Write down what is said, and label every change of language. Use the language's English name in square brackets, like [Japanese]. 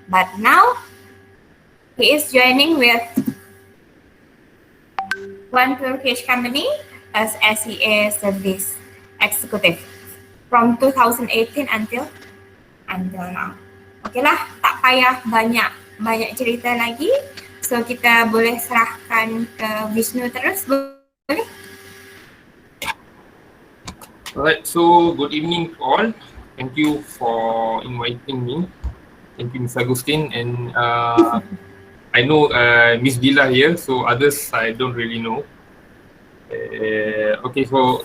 [English] But now he is joining with one Turkish company as SEA service executive from 2018 until now. [Malay] Okeylah, tak payah banyak cerita lagi. So kita boleh serahkan ke Vishnu terus, boleh? [English] Alright, so good evening to all. Thank you for inviting me. Thank you, Ms. Agustin, and I know Miss Dila here, so others I don't really know. Okay, so